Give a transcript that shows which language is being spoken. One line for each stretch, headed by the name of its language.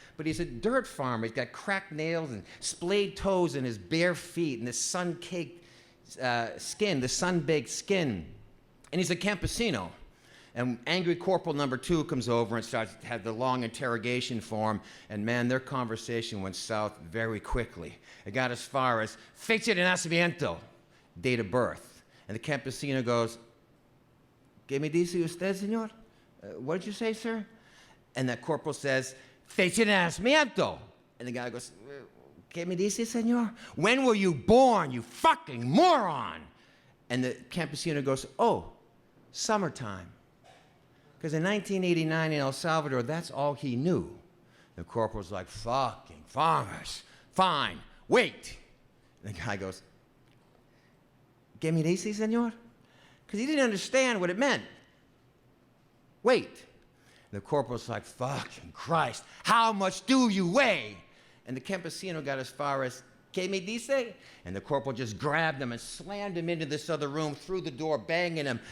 English: But he's a dirt farmer. He's got cracked nails and splayed toes in his bare feet and this sun-caked skin, the sun-baked skin. And he's a campesino. And angry Corporal number 2 comes over and starts to have the long interrogation for him. And man, their conversation went south very quickly. It got as far as
Spanish: fecha de nacimiento,
English: date of birth. And the campesino goes,
Spanish: ¿Qué me dice usted, señor?
English: What did you say, sir? And that corporal says,
Spanish: fecha de nacimiento.
English: And the guy goes,
Spanish: ¿Qué me dice, señor?
English: When were you born, you fucking moron? And the campesino goes, oh, summertime. Because in 1989 in El Salvador, that's all he knew. The corporal's like, fucking farmers. Fine, wait. And the guy goes,
Spanish: ¿Qué me dice, señor?
English: Because he didn't understand what it meant. Wait. And the corporal's like, fucking Christ, how much do you weigh? And the campesino got as far as
Spanish: ¿Qué me dice?
English: And the corporal just grabbed him and slammed him into this other room, through the door, banging him.